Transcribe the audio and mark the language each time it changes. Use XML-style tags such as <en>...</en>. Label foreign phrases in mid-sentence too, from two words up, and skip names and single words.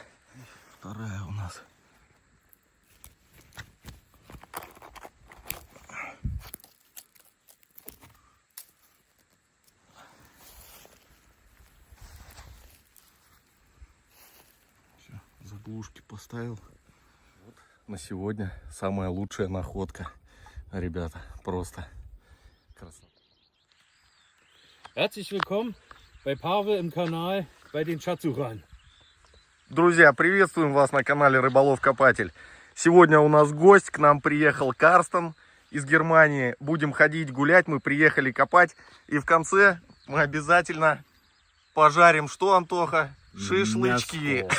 <ru>Вторая у нас. Все, заглушки поставил. Вот на сегодня самая лучшая находка. Ребята, просто красота.</ru> <de>Herzlich willkommen bei Pavel im Kanal bei den Schatzsuchern.</de> <ru>Друзья, приветствуем вас на канале Рыболов Копатель. Сегодня у нас гость, к нам приехал Карстен из Германии. Будем ходить гулять, мы приехали копать. И в конце мы обязательно пожарим что, Антоха? Шашлычки.</ru>